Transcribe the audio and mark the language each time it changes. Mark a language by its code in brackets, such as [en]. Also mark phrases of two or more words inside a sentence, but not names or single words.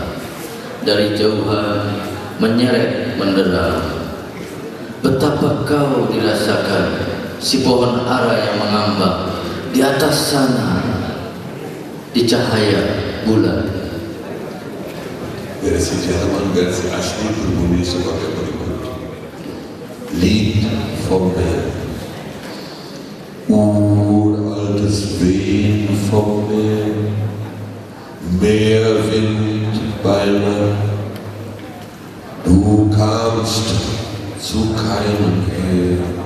[id] Dari jauhan menyeret menderam, betapa kau dirasakan si pohon ara yang mengambang di atas sana di cahaya bulan. Versi Jerman, versi asli berbunyi sebagai berikut. [de] Lied vom Meer. Uraltes Wehen vom Meer, Meerwind bei Nacht. Du kamst zu keinem her.